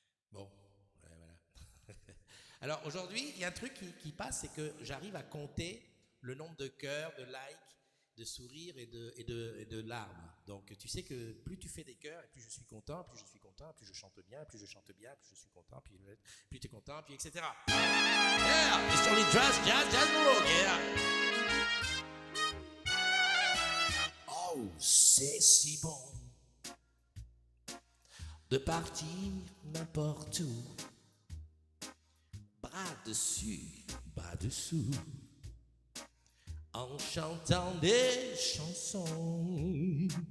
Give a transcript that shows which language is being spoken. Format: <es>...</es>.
<fr>Bon, ouais, voilà. Alors aujourd'hui, il y a un truc qui passe, c'est que j'arrive à compter le nombre de cœurs, de likes, de sourires et de larmes. Donc tu sais que plus tu fais des cœurs, et plus je suis content, plus je chante bien, plus je chante bien, plus je suis content, plus tu es content, puis etc.</fr> <en>Yeah, it's only jazz rock, yeah.</en> <fr>Oh, c'est si bon de partir n'importe où, bras dessus, bras dessous, en chantant des chansons.</fr>